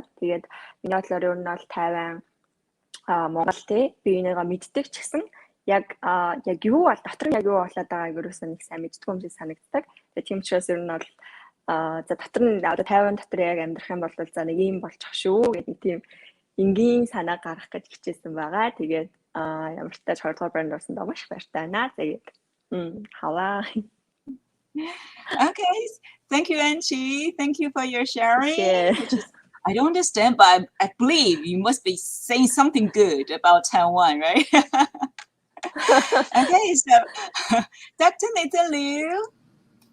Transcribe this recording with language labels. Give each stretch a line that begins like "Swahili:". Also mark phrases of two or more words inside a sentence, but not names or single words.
Mongolian: Тэгээд миний бодлоор ер нь бол Тайван Монгол би энийгээ мэддэг ч гэсэн яг юу бол дотор нь яг юу болоод байгааг ерөөсөө нэг сайн мэддэг юм шиг санагддаг. Тэгээ тийм учраас ер нь бол за дотор нь одоо Тайван дотор яг амьдрах юм бол за нэг юм болчих шүү гэдэг нэг тийм энгийн санаа гаргах гэж хичээсэн байгаа. Тэгээд ямар ч тач 2 дугаар байранд орсондоо маш баяртай байна. Тэгээд хаваа.
English: Okay, thank you, Anqi. Thank you for your sharing. Yeah. I don't understand, but I believe you must be saying something good about Taiwan, right? Okay, so Dr. Nathan Liu.